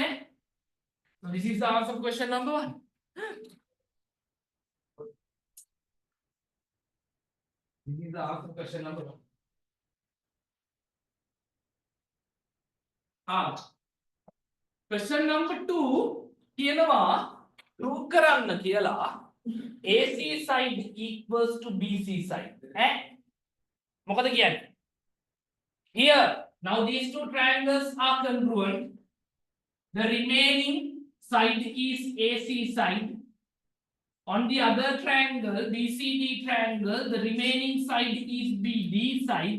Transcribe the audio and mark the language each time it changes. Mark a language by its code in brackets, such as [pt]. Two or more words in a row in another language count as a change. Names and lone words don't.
[en] So this is the answer for question number 1. This is the answer for question number 1. Question number 2 කියනවා prove [si] කරන්න කියලා [en] AC side equals to BC side. [si] මොකද කියන්නේ? [en] Here now these two triangles are congruent. The remaining side is AC side. On the other triangle, BCD triangle, the remaining side is BD side.